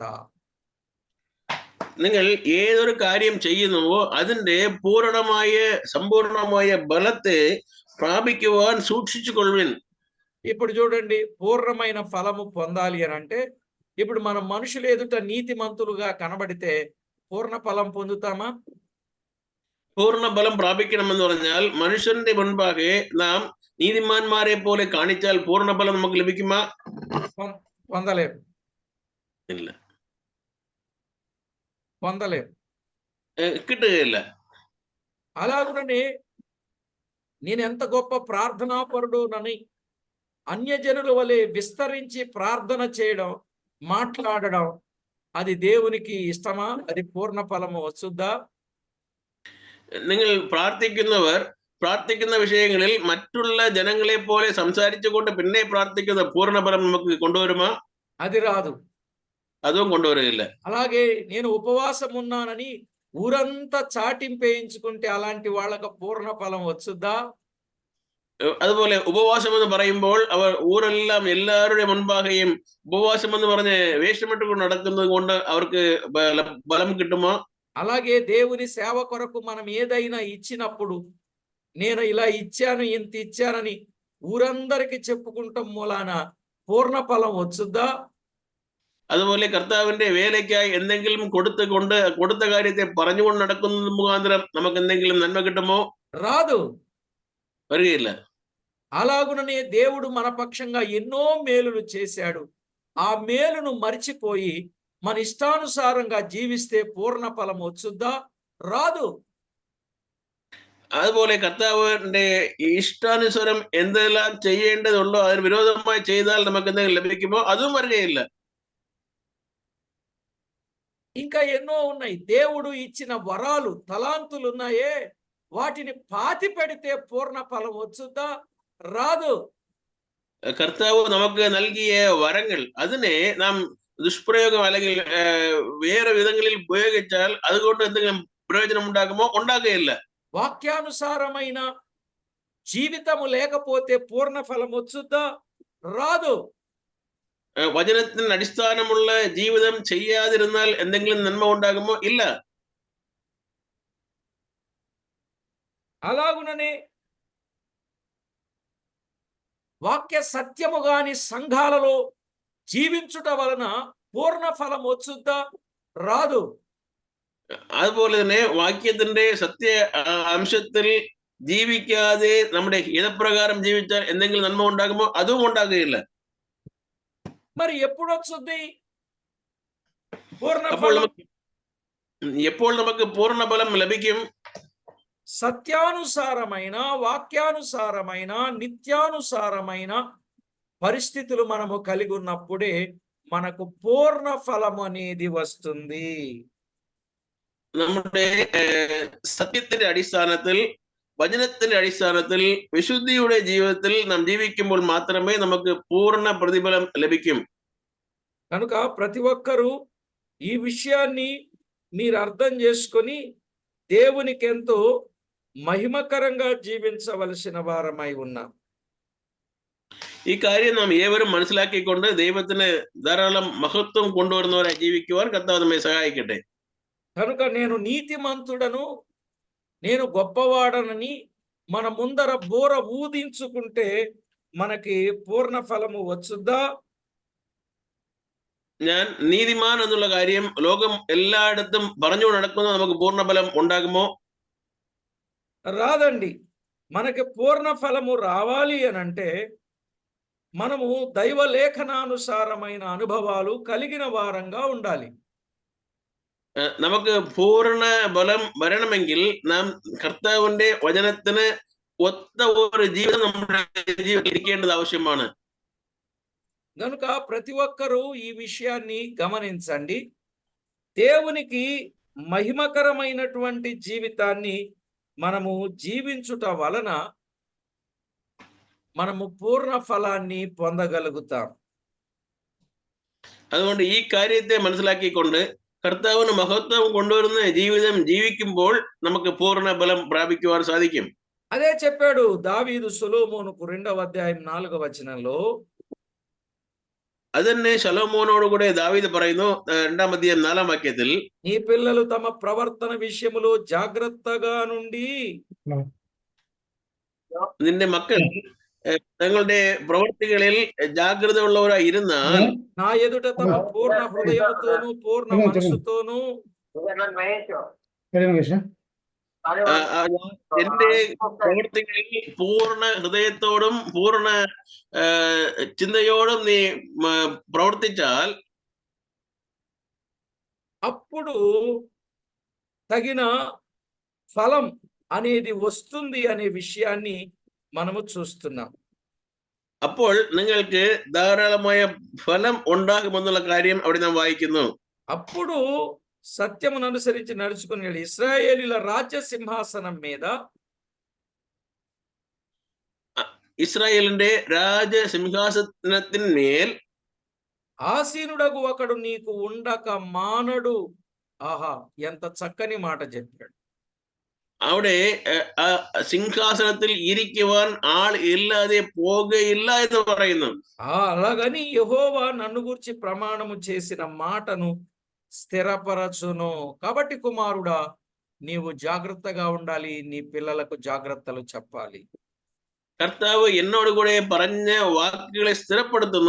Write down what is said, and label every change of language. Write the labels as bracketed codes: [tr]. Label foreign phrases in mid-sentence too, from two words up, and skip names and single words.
[ml] നിങ്ങൾ ഏതൊരു കാര്യം ചെയ്യുന്നുവോ അതിന്റെ പൂർണ്ണമായ സമ്പൂർണമായ ബലത്തെ പ്രാപിക്കുവാൻ സൂക്ഷിച്ചു കൊള്ളുവിൻ. [te] ఇప్పుడు చూడండి, పూర్ణమైన ఫలము పొందాలి అని అంటే ఇప్పుడు మనం మనుషులు ఎదుట నీతిమంతులుగా కనబడితే పూర్ణ ఫలం పొందుతామా? [ml] പൂർണ്ണ ബലം പ്രാപിക്കണമെന്ന് പറഞ്ഞാൽ മനുഷ്യന്റെ മുൻപാകെ നാം നീതിമാന്മാരെ പോലെ കാണിച്ചാൽ പൂർണ്ണ ബലം നമുക്ക് ലഭിക്കുമോ? [te] పొందలేం. [ml] ഇല്ല, [te] పొందలేం. [ml] കിട്ടുകയില്ല. [te] అలాగుననే నేను ఎంత గొప్ప ప్రార్థనాపరుడునని అన్యజనుల వలె విస్తరించి ప్రార్థన చేయడం, మాట్లాడడం అది దేవునికి ఇష్టమా? అది పూర్ణ ఫలము వచ్చుద్దా? [ml] നിങ്ങൾ പ്രാർത്ഥിക്കുന്ന വിഷയങ്ങളിൽ മറ്റുള്ള ജനങ്ങളെ പോലെ സംസാരിച്ചുകൊണ്ട് പിന്നെ പ്രാർത്ഥിക്കുന്ന പൂർണ്ണഫലം നമുക്ക് കൊണ്ടുവരുമോ? [te] అది రాదు. [ml] അതും കൊണ്ടുവരില്ല. [te] అలాగే నేను ఉపవాసం ఉన్నానని ఊరంతా చాటింపేయించుకుంటే అలాంటి వాళ్ళకు పూర్ణ ఫలం వచ్చుద్దా? [ml] അതുപോലെ ഉപവാസം എന്ന് പറയുമ്പോൾ അവർ ഊരെല്ലാം എല്ലാവരുടെ മുൻപാകെയും ഉപവാസം എന്ന് പറഞ്ഞ് വേഷമിട്ടുകൊണ്ട് നടക്കുന്നത് കൊണ്ട് അവർക്ക് ബലം കിട്ടുമോ? [te] అలాగే దేవుని సేవ కొరకు మనం ఏదైనా ఇచ్చినప్పుడు నేను ఇలా ఇచ్చాను, ఇంత ఇచ్చానని ఊరందరికి చెప్పుకుంటాం మూలాన పూర్ణ ఫలం వచ్చుద్దా? [ml] അതുപോലെ കർത്താവിന്റെ വേലയ്ക്കായി എന്തെങ്കിലും കൊടുത്ത കാര്യത്തെ പറഞ്ഞുകൊണ്ട് നടക്കുന്നത് മുഖാന്തരം നമുക്ക് എന്തെങ്കിലും നന്മ കിട്ടുമോ? [te] రాదు. [ml] വരികയില്ല. [te] అలాగుననే దేవుడు మన పక్షంగా ఎన్నో మేలులు చేశాడు. ఆ మేలును మరిచిపోయి మన ఇష్టానుసారంగా జీవిస్తే పూర్ణ ఫలం వచ్చుద్దా? రాదు. [ml] അതുപോലെ കർത്താവിന്റെ ഇഷ്ടാനുസരം എന്തെല്ലാം ചെയ്യേണ്ടതുണ്ടോ അതിന് വിരോധമായി ചെയ്താൽ നമുക്ക് എന്തെങ്കിലും ലഭിക്കുമോ? അതും വരികയില്ല. [te] ఇంకా ఎన్నో ఉన్నాయి. దేవుడు ఇచ్చిన వరాలు, తలాంతులు ఉన్నాయే, వాటిని పాతి పెడితే పూర్ణ ఫలం వచ్చుద్దా? రాదు. [ml] കർത്താവ് നമുക്ക് നൽകിയ വരങ്ങൾ അതിനെ നാം ദുഷ്പ്രയോഗം അല്ലെങ്കിൽ വേറെ വിധങ്ങളിൽ ഉപയോഗിച്ചാൽ അതുകൊണ്ട് എന്തെങ്കിലും പ്രയോജനം ഉണ്ടാകുമോ? ഉണ്ടാകുകയില്ല. [te] వాక్యానుసారమైన జీవితము లేకపోతే పూర్ణ ఫలం వచ్చుద్దా? రాదు. [ml] വചനത്തിന് അടിസ്ഥാനമുള്ള ജീവിതം ചെയ്യാതിരുന്നാൽ എന്തെങ്കിലും നന്മ ഉണ്ടാകുമോ? ഇല്ല. [te] అలాగుననే వాక్య సత్యము గాని సంఘాలలో జీవించుట వలన పూర్ణ ఫలం వచ్చుద్దా? రాదు. [ml] അതുപോലെ തന്നെ വാക്യത്തിന്റെ സത്യ അംശത്തിൽ ജീവിക്കാതെ നമ്മുടെ ഹിതപ്രകാരം ജീവിച്ചാൽ എന്തെങ്കിലും നന്മ ഉണ്ടാകുമോ? അതും ഉണ്ടാകുകയില്ല. [te] మరి ఎప్పుడు వచ్చుద్ది పూర్ణ [ml] അപ്പോൾ [te] ఫలం? [ml] എപ്പോൾ നമുക്ക് പൂർണ്ണ ഫലം ലഭിക്കും? [te] సత్యానుసారమైన, వాక్యానుసారమైన, నిత్యానుసారమైన పరిస్థితులు మనము కలిగి ఉన్నప్పుడే మనకు పూర్ణ ఫలం అనేది వస్తుంది. [ml] നമ്മുടെ സത്യത്തിന്റെ അടിസ്ഥാനത്തിൽ, വചനത്തിന്റെ അടിസ്ഥാനത്തിൽ, വിശുദ്ധിയുടെ ജീവിതത്തിൽ നാം ജീവിക്കുമ്പോൾ മാത്രമേ നമുക്ക് പൂർണ്ണ പ്രതിഫലം ലഭിക്കും. [te] కనుక ప్రతి ఒక్కరూ ఈ విషయాన్ని మీరు అర్థం చేసుకొని దేవునికి ఎంతో మహిమకరంగా జీవించవలసిన వారమై ఉన్నాం. [ml] ഈ കാര്യം നാം ഏവരും മനസ്സിലാക്കിക്കൊണ്ട് ദൈവത്തിന് ധാരാളം മഹത്വം കൊണ്ടുവരുന്നവരായി ജീവിക്കുവാൻ കർത്താവ് നമ്മെ സഹായിക്കട്ടെ. [te] కనుక నేను నీతిమంతుడను, నేను గొప్పవాడనని మన ముందర బోర ఊదించుకుంటే మనకి పూర్ణ ఫలము వచ్చుద్దా? [ml] ഞാൻ നീതിമാൻ എന്നുള്ള കാര്യം ലോകം എല്ലായിടത്തും പറഞ്ഞു നടക്കുന്നത് നമുക്ക് പൂർണ്ണഫലം ഉണ്ടാകുമോ? [te] రాదండి. మనకి పూర్ణ ఫలము రావాలి అని అంటే మనము దైవ లేఖనానుసారమైన అనుభవాలు కలిగిన వారంగా ఉండాలి. [ml] നമുക്ക് പൂർണ്ണ ബലം വരണമെങ്കിൽ നാം കർത്താവിന്റെ വചനത്തിന് ഒത്ത ഒരു ജീവിതം നമ്മുടെ ജീവിതത്തിൽ ഇരിക്കേണ്ടത് ആവശ്യമാണ്. [te] గనుక ప్రతి ఒక్కరూ ఈ విషయాన్ని గమనించండి. దేవునికి మహిమకరమైనటువంటి జీవితాన్ని మనము జీవించుట వలన మనము పూర్ణ ఫలాన్ని పొందగలుగుతాం. [ml] അതുകൊണ്ട് ഈ കാര്യത്തെ മനസ്സിലാക്കിക്കൊണ്ട് കർത്താവിന് മഹത്വം കൊണ്ടുവരുന്ന ജീവിതം ജീവിക്കുമ്പോൾ നമുക്ക് പൂർണ്ണ ബലം പ്രാപിക്കുവാൻ സാധിക്കും. [te] అదే చెప్పాడు దావీదు సొలొమోనుకు 2వ అధ్యాయం 4వ వచనంలో, [ml] അത് തന്നെ ശലോമോനോട് കൂടെ ദാവീദ് പറയുന്നു 2-ാം അധ്യായം 4-ാം വാക്യത്തിൽ, [te] నీ పిల్లలు తమ ప్రవర్తన విషయములో జాగ్రత్తగా నుండి [ml] നിന്റെ മക്കൾ തങ്ങളുടെ പ്രവൃത്തികളിൽ ജാഗ്രത ഉള്ളവരായി ഇരുന്നാൽ [te] నా ఎదుట తమ పూర్ణ హృదయముతోను పూర్ణ మనస్సుతోను [ml] എന്റെ പ്രവൃത്തികളിൽ പൂർണ്ണ ഹൃദയത്തോടും പൂർണ്ണ ചിന്തയോടും നീ പ്രവർത്തിച്ചാൽ [te] అప్పుడు తగిన ఫలం అనేది వస్తుంది అనే విషయాన్ని మనము చూస్తున్నాం. [ml] അപ്പോൾ നിങ്ങൾക്ക് ധാരാളമായ ഫലം ഉണ്ടാകുമെന്നുള്ള കാര്യം അവിടെ നാം വായിക്കുന്നു. [te] అప్పుడు సత్యమును అనుసరించి నడుచుకునే ఇశ్రాయేలీల రాజ్య సింహాసనం మీద [ml] ഇസ്രായേലിന്റെ രാജസിംഹാസനത്തിന്മേൽ [te] ఆసీనుడగు ఒకడు నీకు ఉండక మానడు. ఆహా, ఎంత చక్కని మాట చెప్పాడు. [ml] അവിടെ ആ സിംഹാസനത്തിൽ ഇരിക്കുവാൻ ആൾ ഇല്ലാതെ പോകയില്ല എന്ന് പറയുന്നു. [te] అలాగని యెహోవా నన్ను గూర్చి ప్రమాణము చేసిన మాటను స్థిరపరచును. కాబట్టి కుమారుడా, నీవు జాగ్రత్తగా ఉండాలి, నీ పిల్లలకు జాగ్రత్తలు చెప్పాలి. [ml] കർത്താവ് എന്നോട് കൂടെ പറഞ്ഞ വാക്കുകളെ സ്ഥിരപ്പെടുത്തുന്നു.